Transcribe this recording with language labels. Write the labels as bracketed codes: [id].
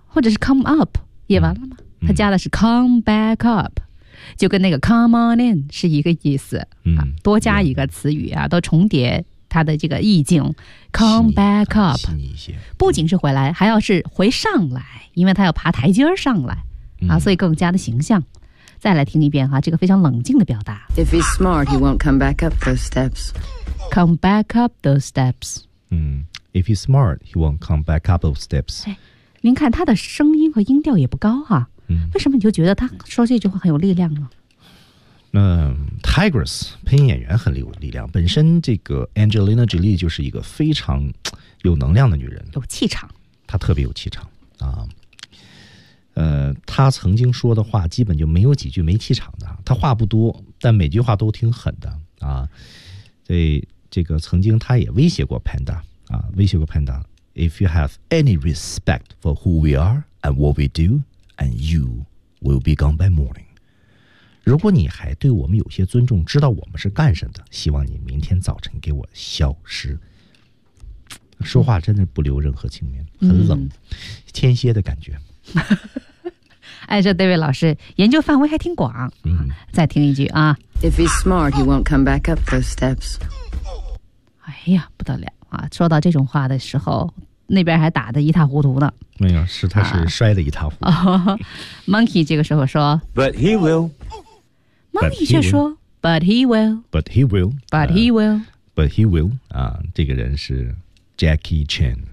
[zh] 或者是 come up 也完了吗？他加的是 [en] come back up， [zh] 就跟那个 [en] come on in [zh] 是一个意思、多加一个词语啊，都重叠它的这个意境。 [en] come back up [zh] 不仅是回来，还要是回上来，因为它要爬台阶上来、所以更加的形象。再来听一遍、这个非常冷静的表达。 [en] If he's smart, he won't come back up those steps. Come back up those steps、 If he's smart, he won't come back up those steps、 [zh] 您看他的声音和音调也不高啊，为什么你就觉得他说这句话很有力量呢？ Tigress 配音演员很有力量，本身这个 Angelina Jolie 就是一个非常有能量的女人，有气场，她特别有气场啊。她曾经说的话基本就没有几句没气场的，她话不多，但每句话都挺狠的啊。对，这个曾经她也威胁过 Panda 啊，威胁过 Panda， [en] If you have any respect for who we are and what we do. And you will be gone by morning. [zh] 如果你还对我们有些尊重，知道我们是干什么的，希望你明天早晨给我消失。说话真的不留任何情面，很冷，天蝎的感觉。哎，这 David 老师研究范围还挺广。再听一句啊。 [en] If he's smart, he won't come back up those steps. [zh] 哎呀，不得了啊！说到这种话的时候。那边还打得一塌糊涂呢。没有，是他是摔得一塌糊涂、 Monkey 这个时候说 [en] But he will Monkey [zh] 却说 [en] But he will But he will But he will But he will [zh] 啊，这个人是 Jackie Chan，